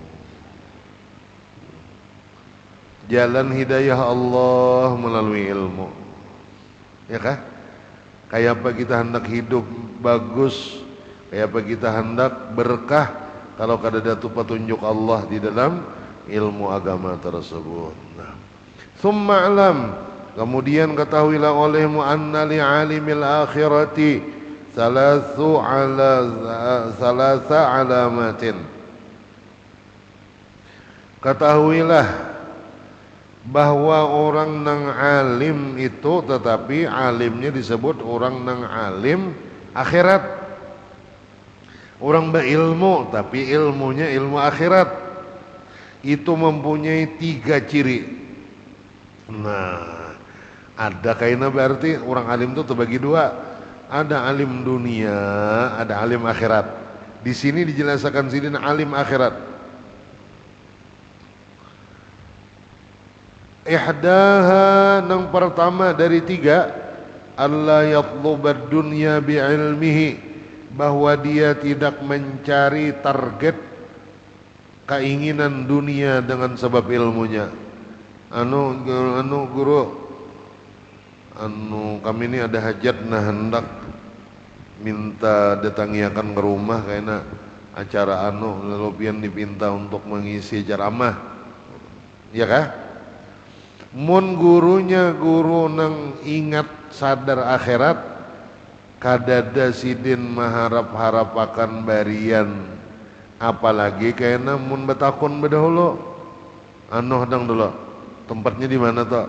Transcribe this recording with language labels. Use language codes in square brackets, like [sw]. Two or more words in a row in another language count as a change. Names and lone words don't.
[id] Jalan hidayah Allah melalui ilmu, ya kah? [bjn] Kayak apa kita hendak hidup bagus, kayak apa kita hendak berkah, kalau kada ada petunjuk Allah di dalam ilmu agama tersebut. [id] Nah, [ar] ثم اعلم, [id] kemudian ketahuilah olehmu, [ar] أن لعالم الآخرة ثلاث علامات. [id] Ketahuilah bahwa orang nang alim itu, tetapi alimnya disebut orang nang alim akhirat. Orang berilmu tapi ilmunya ilmu akhirat, itu mempunyai 3 ciri. Nah, ada kayaknya berarti orang alim itu terbagi 2. Ada alim dunia, ada alim akhirat. Di sini dijelaskan sini alim akhirat. Ihdaha, yang pertama dari 3, [ar] ألا يطلب الدنيا بعلمه, [id] bahwa dia tidak mencari target keinginan dunia dengan sebab ilmunya. Guru, kami ini ada hajat, [bjn] nah hendak minta datangiakan ke rumah kayaknya acara lalu pian dipinta untuk mengisi ceramah, ya kah? Mun gurunya guru nang ingat sadar akhirat, kadada sidin maharap-harap akan barian, apalagi kayaknya mun betakun bedahulu hadang dulu tempatnya di mana tuh?